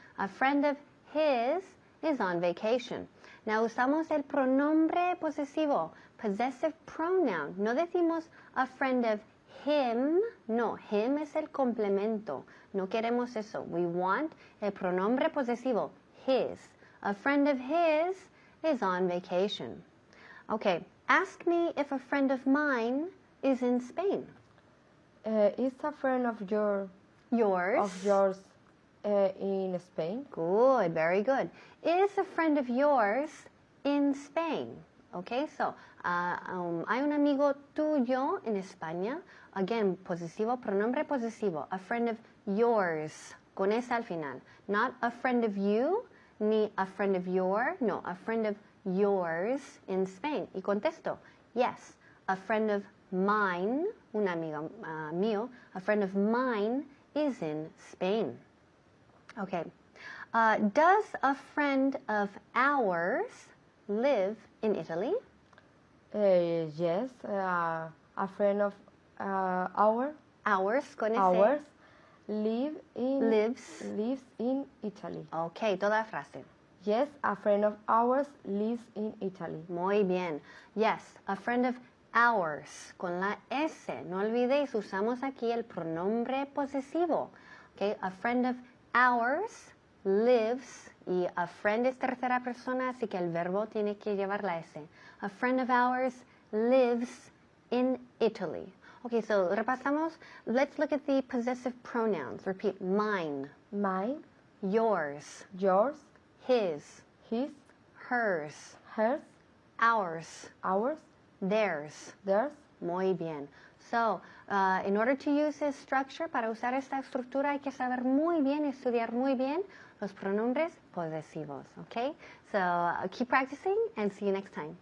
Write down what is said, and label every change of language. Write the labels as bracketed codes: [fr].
[en] A friend of his is on vacation. Now [es] usamos el pronombre posesivo, [en] possessive pronoun. [es] No decimos [en] a friend of him. [es] No, him es el complemento. No queremos eso. [en] We want [es] el pronombre posesivo, his. [en] A friend of his is on vacation. Okay, ask me if a friend of mine is in Spain. Is a friend of yours in Spain? Good, very good. Is a friend of yours in Spain? Okay, so [es] hay un amigo tuyo en España. Again, posesivo, pronombre posesivo. [en] A friend of yours, [es] con esa al final. [en] Not a friend of you, ni a friend of your. No, a friend of yours in Spain. [es] Y contesto, [en] yes, a friend of mine, [es] un amigo mío, [en] a friend of mine is in Spain. Okay. Does a friend of ours live in Italy? Yes, a friend of ours [es] Con ese. [en] lives in Italy. [es] Okay, toda frase. [en] Yes, a friend of ours lives in Italy. [es] Muy bien. [en] Yes, a friend of ours, [es] con la S. No olvidéis, usamos aquí el pronombre posesivo. [en] Okay, a friend of ours lives, [es] y a friend es tercera persona, así que el verbo tiene que llevar la S. [en] A friend of ours lives in Italy. Okay, so repasamos. Let's look at the possessive pronouns. Repeat, mine. Mine, Yours. yours, His. his, Hers. hers, Ours. ours, Theirs. theirs. [es] Muy bien. [en] So, in order to use this structure, [es] para usar esta estructura hay que saber muy bien, estudiar muy bien los pronombres posesivos. [en] Okay? So, keep practicing and see you next time.